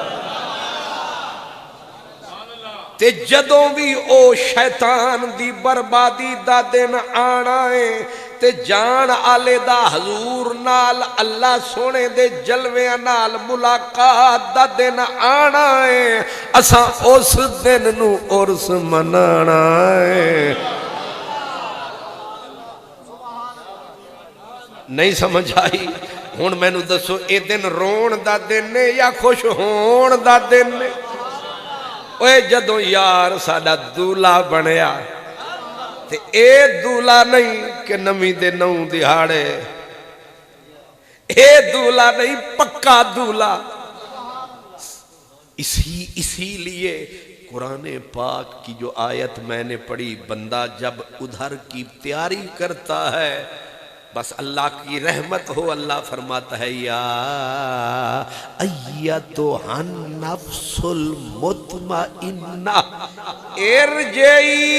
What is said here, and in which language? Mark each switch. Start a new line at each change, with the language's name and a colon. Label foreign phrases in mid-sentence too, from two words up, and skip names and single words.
Punjabi: تے جدوں بھی او شیطان دی بربادی دا دن آنا ہے، تے جان آلے دا حضور نال اللہ سونے دے جلوے نال ملاقات دا دن آنا ہے، اساں اس دن نو عرس منانا ہے۔ نہیں سمجھ آئی؟ ہن میں نو دسو اے دن رون دا دن ہے یا خوش ہون دا دن ہے؟ اوے جدوں یار ساڑا دولا بنیا، تے اے دولا نہیں کہ نمی دے نو دہاڑے، اے دولا نہیں پکا دولا۔
Urdu: اسی لیے قرآن پاک کی جو آیت میں نے پڑھی، بندہ جب ادھر کی تیاری کرتا ہے بس اللہ کی رحمت ہو، اللہ فرماتا ہے
Arabic: یا ایتھا النفس المطمئنہ ارجعی۔